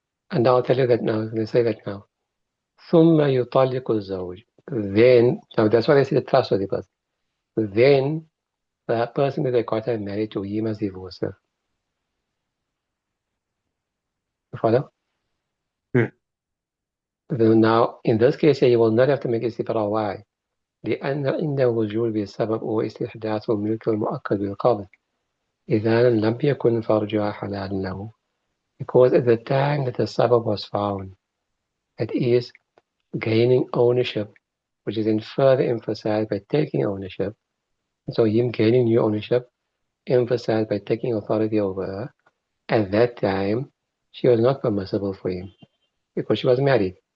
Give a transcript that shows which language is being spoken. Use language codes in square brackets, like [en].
[en] And I'll tell you that now. I'm going to say that now. [ar] ثم يطلق الزوج. [en] Then, now that's why I say the trustworthy person. Then the person that they got her married to, he must divorce her. You follow? Yeah. Now, in this case, you will not have to make استبراء. Why? [ar] لأن عنده وجود بسبب واستحداث ملك المؤكد بالقبض إذا لم يكن فرجها حلالا له. [en] Because at the time that the sabab was found, it is gaining ownership, which is in further emphasized by taking ownership. So him gaining new ownership, emphasized by taking authority over her. At that time, she was not permissible for him because she was married.